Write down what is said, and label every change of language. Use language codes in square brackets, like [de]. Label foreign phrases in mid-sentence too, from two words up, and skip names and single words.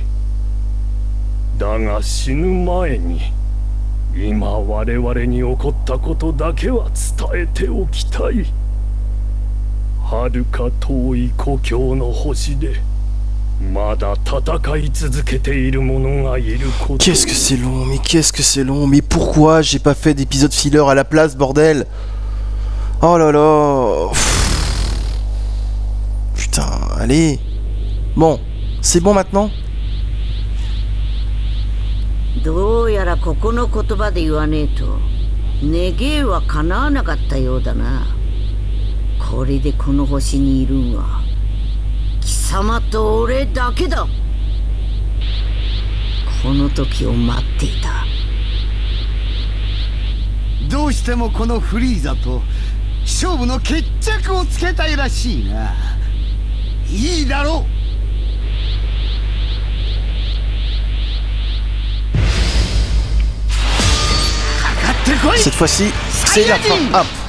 [ja] だが死ぬ前に今我々に起こったことだけは伝えておきたい。遥か遠い故郷の星でまだ戦い続けている者がいること。 [fr] Qu'est-ce que c'est long, mais qu'est-ce que c'est long, mais pourquoi j'ai pas fait d'épisode filler à la place, bordel? Oh là là. Putain, allez. Bon, c'est bon maintenant? [ja] どうやらここの言葉で言わねえと願いは叶わなかったようだな。これでこの星にいるんは貴様と俺だけだ。この時を待っていた。どうしてもこのフリーザと勝負の決着をつけたいらしいな。いいだろう。かかってこい。 [fr] Cette fois-ci, c'est la fin. Hop.